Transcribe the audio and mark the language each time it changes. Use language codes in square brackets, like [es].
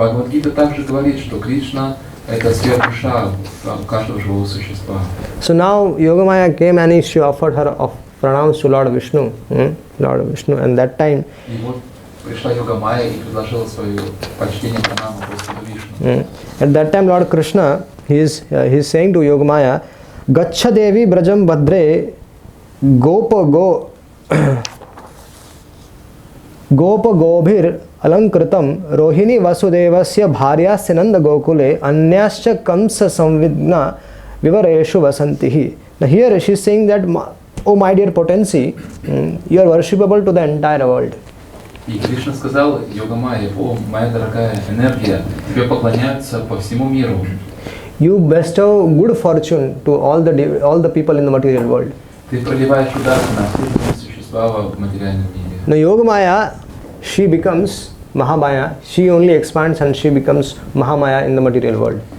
[ru] Бхагавад-гита также говорит, что Кришна это сверхдуша каждого живого существа. [en] So now Yogamaya came and she offered her pranams to Lord Vishnu, and that time. [ru] И вот пришла Йога-майя и предложила свое почтение пранаму Господу Вишну. [en] At that time, Lord Krishna, he is saying to Yogamaya, [sa] Gaccha Devi Brajam Badre Gopa Gobhir Alankritam Rohini Vasudevasya Bharya Sinanda Gokule Anyascha Kamsa Samvidna Vivareshu Vasantihi. [en] Now here she is saying that, oh my dear potency, you are worshipable to the entire world. [ru] И Кришна сказал Йога-майе: о, моя дорогая энергия, тебе поклоняются по всему миру. [en] You bestow good fortune to all the people in the material world. [ru] Ты проливаешь удачу на все существа в материальном мире. [en] Now Yogamaya, she becomes Mahamaya. She only expands and she becomes Mahamaya in the material world.